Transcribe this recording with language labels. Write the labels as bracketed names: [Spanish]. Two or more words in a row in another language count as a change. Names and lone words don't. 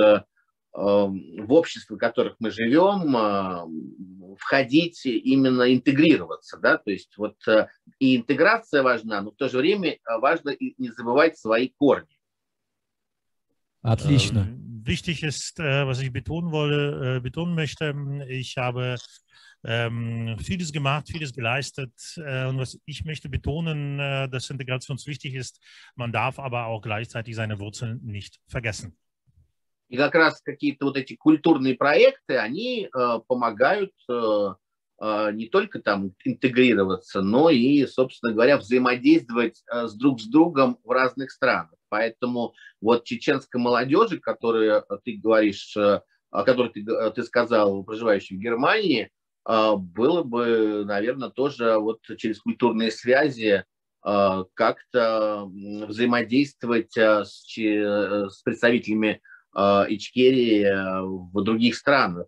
[Russian] в обществе, в которых мы живем, входить, именно интегрироваться, да, то есть вот и интеграция важна, но в то же время важно и не забывать свои корни. Отлично. [German] Wichtig ist, was ich betonen möchte, ich habe vieles gemacht, vieles geleistet und was ich möchte betonen, dass Integration wichtig ist, man darf aber auch gleichzeitig seine Wurzeln nicht vergessen. [Russian] И как раз какие-то вот эти культурные проекты, они помогают не только там интегрироваться, но и, собственно говоря, взаимодействовать друг с другом в разных странах. Поэтому вот чеченской молодежи, которую ты говоришь, о которой ты сказал, проживающей в Германии, было бы, наверное, тоже вот через культурные связи как-то взаимодействовать с представителями Ичкерии в других странах.